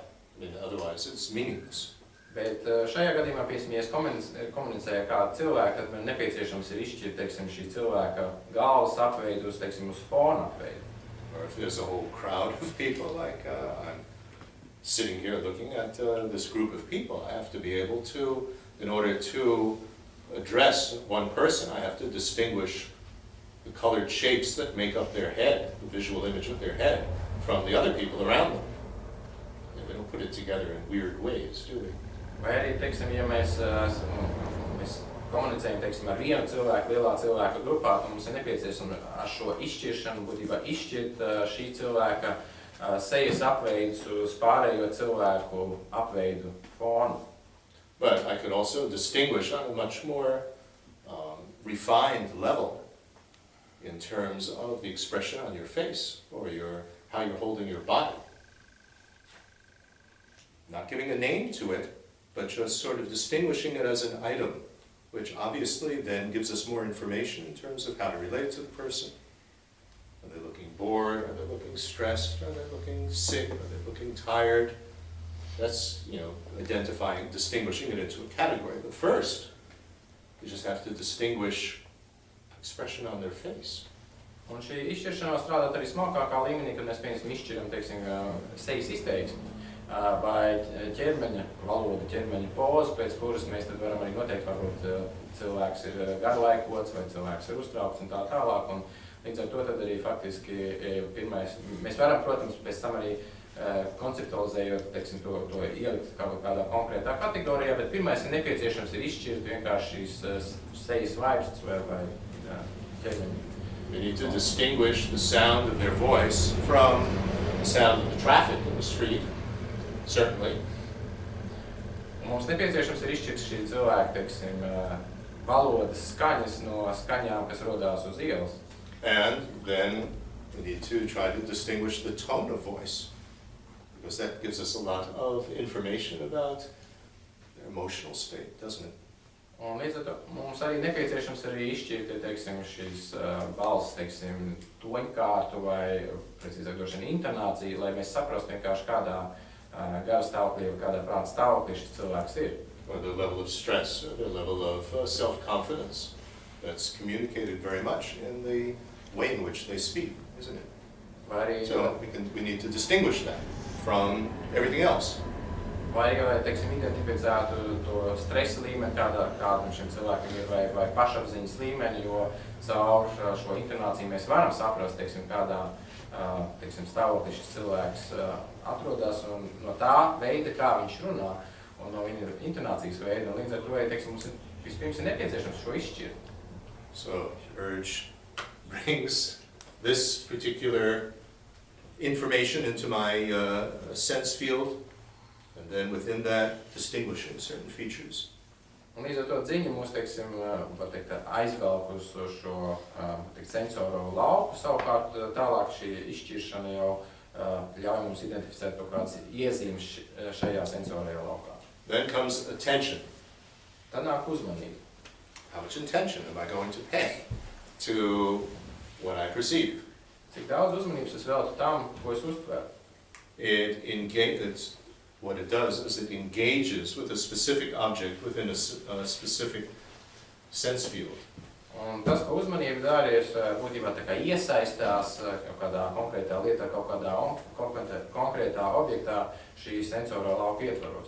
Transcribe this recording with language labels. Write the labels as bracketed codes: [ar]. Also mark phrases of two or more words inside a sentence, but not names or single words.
[en] I mean, otherwise it's meaningless. [lv] Bet šajā gadījumā, piemēram, ja es komunicēju ar kādu cilvēku, tad man nepieciešams ir izšķirt, teiksim, šī cilvēka galvas apveidu uz, teiksim, uz fona apveidu. [en] Or if there's a whole crowd of people, like I'm sitting here looking at this group of people, I have to be able to, in order to address one person, I have to distinguish the colored shapes that make up their head, the visual image of their head, from the other people around them. We don't put it together in weird ways, do we? [lv] Vai arī, teiksim, ja mēs komunicējam, teiksim, ar vienu cilvēku, lielā cilvēku grupā, tad mums ir nepieciešams ar šo izšķiršanu, būtībā izšķirt šī cilvēka sejas apveidus uz pārējo cilvēku apveidu fonu. [en] But I could also distinguish on a much more refined level in terms of the expression on your face or how you're holding your body. Not giving a name to it, but just sort of distinguishing it as an item, which obviously then gives us more information in terms of how to relate to the person. Are they looking bored? Are they looking stressed? Are they looking sick? Are they looking tired? That's, identifying, distinguishing it into a category. But first, you just have to distinguish expression on their face. [lv] Un šī izšķiršana var strādāt arī smalkākā līmenī, kad mēs, piemēram, izšķiram, teiksim, sejas izteiksmi vai ķermeņa valodu, ķermeņa pozu, pēc kuras mēs tad varam arī noteikt, varbūt cilvēks ir garlaikots vai cilvēks ir uztraukts un tā tālāk. Un līdz ar to tad arī faktiski pirmais, mēs varam, protams, pēc tam arī konceptualizējot, teiksim, to ielikt kādā konkrētā kategorijā, bet pirmais ir nepieciešams ir izšķirt vienkārši šīs sejas vaibstus vai ķermeņa. [en] We need to distinguish the sound of their voice from the sound of the traffic in the street, certainly. [lv] Mums nepieciešams ir izšķirt šī cilvēka, teiksim, valodas skaņas no skaņām, kas rodās uz ielas. [en] And then we need to try to distinguish the tone of voice, because that gives us a lot of information about their emotional state, doesn't it? [lv] Un līdz ar to mums arī nepieciešams arī izšķirt, teiksim, šīs balss, teiksim, toņkārtu vai, precīzāk droši vien, intonāciju, lai mēs saprastu vienkārši kādā gara stāvoklī vai kādā prāta stāvoklī šis cilvēks ir. [en] Or the level of stress, or the level of self-confidence that's communicated very much in the way in which they speak, isn't it? [lv] Vai arī, [en] So we need to distinguish that from everything else. [lv] Vai arī, lai, teiksim, identificētu to stresa līmeni, kādam šim cilvēkam ir, vai pašapziņas līmeni, jo caur šo intonāciju mēs varam saprast, teiksim, kādā, teiksim, stāvoklī šis cilvēks atrodas, un no tā veida, kā viņš runā, un no viņa intonācijas veida, un līdz ar to, teiksim, mums vispirms ir nepieciešams šo izšķirt. [en] So urge brings this particular information into my sense field, and then within that distinguishing certain features. [lv] Un līdz ar to dziņa mūs, teiksim, var teikt, aizvelk uz šo sensoro lauku, savukārt tālāk šī izšķiršana jau ļauj mums identificēt kaut kādas iezīmes šajā sensorajā laukā. [en] Then comes attention. [lv] Tad nāk uzmanība. [en] How much attention am I going to pay to what I perceive? [lv] Cik daudz uzmanības es veltu tam, ko es uztveru? [en] What it does is it engages with a specific object within a specific sense field. [lv] Un tas, ko uzmanība dara, ir būtībā tā kā iesaistās kaut kādā konkrētā lietā, kaut kādā konkrētā objektā šī sensorā lauka ietvaros.